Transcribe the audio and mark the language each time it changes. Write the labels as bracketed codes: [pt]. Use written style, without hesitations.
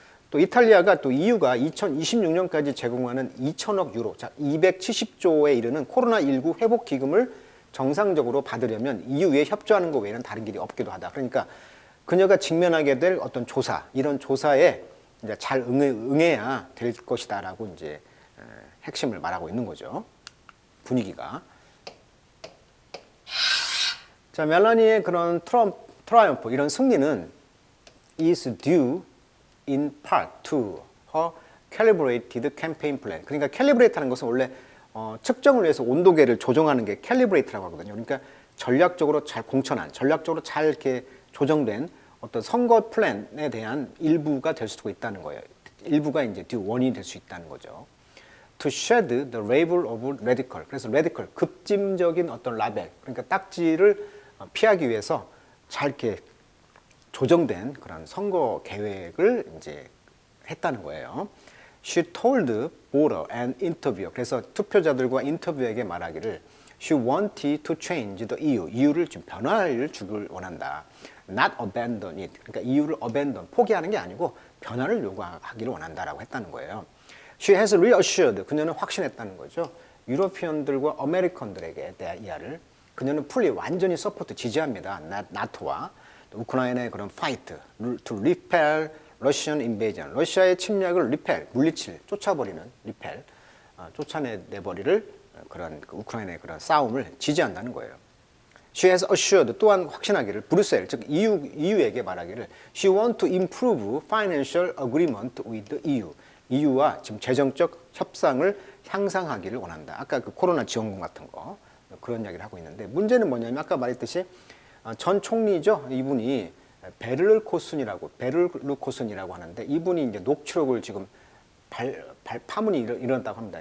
[ko] 또 이탈리아가 또 EU가 2026년까지 제공하는 2천억 유로, 자 270조에 이르는 코로나19 회복 기금을 정상적으로 받으려면 EU에 협조하는 것 외에는 다른 길이 없기도 하다. 그러니까 그녀가 직면하게 될 어떤 조사, 이런 조사에 이제 잘 응해야 될 것이다라고 이제 핵심을 말하고 있는 거죠. 분위기가. 자, 멜라니의 그런 트라이엄프, 이런 승리는 [en] is due in part to her calibrated campaign plan. [ko] 그러니까 캘리브레이트하는 것은 원래 측정을 위해서 온도계를 조정하는 게 캘리브레이트라고 하거든요. 그러니까 전략적으로 잘 공천한, 전략적으로 잘 이렇게 조정된 어떤 선거 플랜에 대한 일부가 될 수도 있다는 거예요. 일부가 이제 원인이 될 수 있다는 거죠. [en] To shed the label of radical. [ko] 그래서 radical, 급진적인 어떤 라벨, 그러니까 딱지를 피하기 위해서 잘 이렇게 조정된 그런 선거 계획을 이제 했다는 거예요. [en] She told voter and interviewer. [ko] 그래서 투표자들과 인터뷰에게 말하기를 [en] She wanted to change the EU. [ko] EU를 좀 변화를 주길 원한다. [en] Not abandon it. [ko] 그러니까 EU를 abandon, 포기하는 게 아니고 변화를 요구하기를 원한다라고 했다는 거예요. [en] She has reassured. [ko] 그녀는 확신했다는 거죠. 유로피언들과 아메리칸들에게 대한 이하를 그녀는 풀리 완전히 서포트 지지합니다. 나토와 우크라이나의 그런 파이트, [en] to repel Russian invasion. [ko] 러시아의 침략을 repel, 물리칠, 쫓아버리는 repel, 쫓아내버리를 그런 그 우크라이나의 그런 싸움을 지지한다는 거예요. [en] She has assured, [ko] 또한 확신하기를 브뤼셀, 즉 EU에게 말하기를 [en] She want to improve financial agreement with the EU. [ko] EU와 지금 재정적 협상을 향상하기를 원한다. 아까 그 코로나 지원금 같은 거 그런 이야기를 하고 있는데 문제는 뭐냐면 아까 말했듯이 전 총리죠. 이분이 베를코슨이라고 하는데 이분이 이제 녹취록을 지금 파문이 일어났다고 합니다.